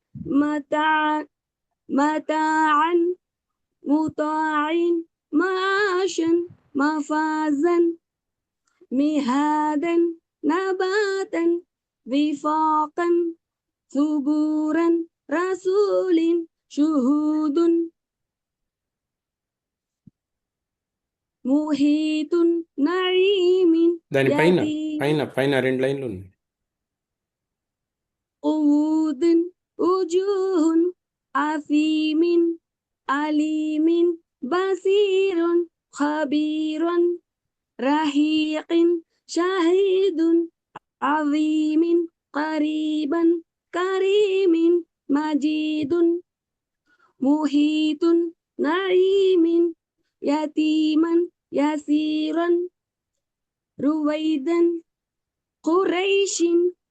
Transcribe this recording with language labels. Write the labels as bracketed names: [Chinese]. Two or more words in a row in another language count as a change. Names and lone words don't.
[Arabic] متاعا مطاع معاشا مفازا مهادا نباتا وفاقا ثبورا رسول شهود محيط نعيم [Telugu] దాని పైన [Arabic] యతీమ్ [Telugu] పైన పైన 2 లైన్లు ఉన్నాయి. [Arabic] عود وجوه أثيم عليم بصير خبير رحيق شهيد عظيم قريب كريم مجيد محيط نعيم يتيم يسير رويد قريش